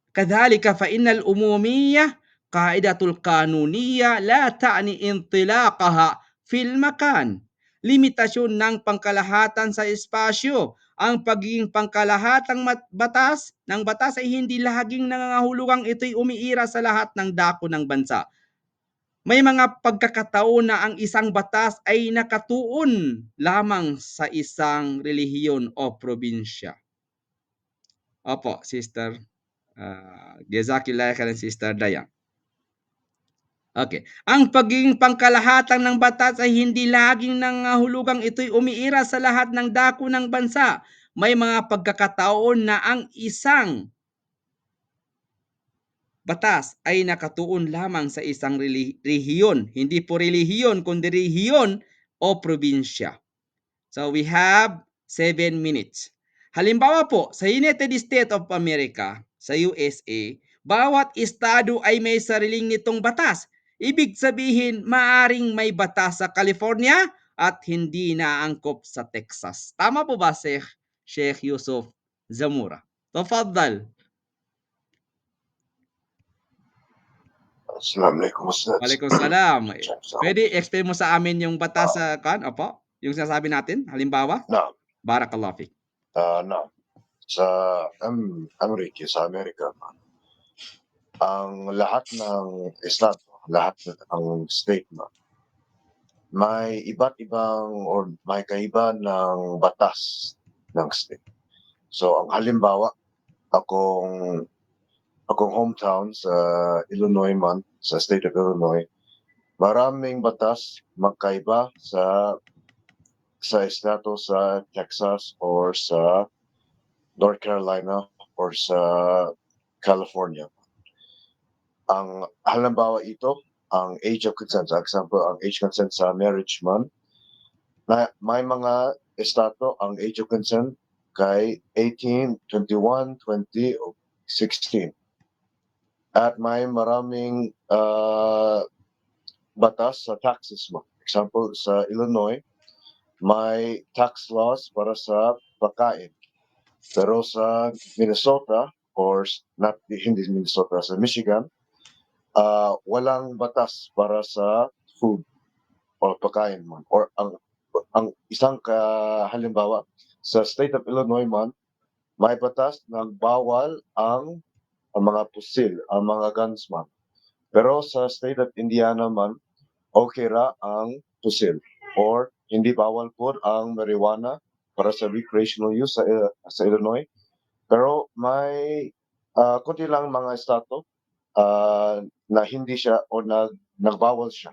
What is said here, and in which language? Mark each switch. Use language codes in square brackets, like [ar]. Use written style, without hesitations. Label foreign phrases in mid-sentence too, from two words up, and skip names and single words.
[ar] كذلك فإن الأمومية قاعدة القانونية لا تعني انطلاقها في المكان. [tl] Limitasyon ng pangkalahatan sa espasyo. Ang pagiging pangkalahatang batas ay hindi laging nangangahulugang ito'y umiira sa lahat ng dako ng bansa. May mga pagkakataon na ang isang batas ay nakatuon lamang sa isang relihiyon o probinsya. Opo, Sister. [ar] جزاك الله خيرا, [tl] Sister Dayang. Okay. Ang pagiging pangkalahatan ng batas ay hindi laging nangahulugang ito'y umiira sa lahat ng dako ng bansa. May mga pagkakataon na ang isang batas ay nakatuon lamang sa isang rehiyon. Hindi po relihiyon, kundi rehiyon o probinsya. [en] So we have 7 minutes. [tl] Halimbawa po, sa United States of America, sa USA, bawat estado ay may sariling nitong batas. Ibig sabihin, maaring may batas sa California at hindi naangkop sa Texas. Tama po ba, Sheikh Yusuf Zamura? Tafadhal. [ar] السلام عليكم أستاذ. [tl] Waalaikumsalam. Pwede explain mo sa amin yung batas sa Opo? Yung sinasabi natin, halimbawa? Naam. [ar] بارك الله فيك. [tl] Naam. Sa Amerika, ang lahat ng estado, lahat ng state may iba't ibang or may kaiba ng batas ng state. So ang halimbawa, akong hometown sa Illinois sa [en] state of Illinois, [tl] maraming batas magkaiba sa estado sa Texas or sa North Carolina or sa California. Ang halimbawa ito, ang [en] age of consent. For example, [tl] ang [en] age consent [tl] sa marriage na may mga estado ang [en] age of consent [tl] kay 18, 21, 20, 16. At may maraming batas sa taxes mo. Example, sa Illinois, may [en] tax laws [tl] para sa pagkain. Pero sa Minnesota, or hindi Minnesota, sa Michigan, walang batas para sa food or pagkain man. Or ang isang halimbawa, sa [en] state of Illinois [tl] may batas na bawal ang mga pusil, ang mga guns man. Pero sa [en] state of Indiana [tl] okay ra ang pusil. Or hindi bawal po ang marijuana para sa [en] recreational use [tl] sa Illinois. Pero may kunti lang mga estado na hindi siya o nagbawal siya.